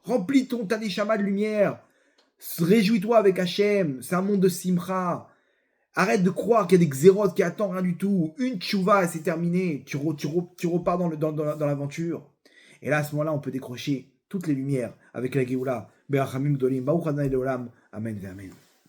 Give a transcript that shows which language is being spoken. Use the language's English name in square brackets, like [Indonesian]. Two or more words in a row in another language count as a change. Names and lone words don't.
[French] Remplis ta neshama de lumière. Réjouis-toi avec Hachem. C'est un monde de simcha. Arrête de croire qu'il y a des xérotes qui attendent rien du tout. Une tchouva, c'est terminé. Tu repars dans l'aventure. Et là, à ce moment-là, on peut décrocher toutes les lumières avec la Géoula. [Hebrew] ברחמים גדולים, ברוך ה' לעולם. אמן ואמן.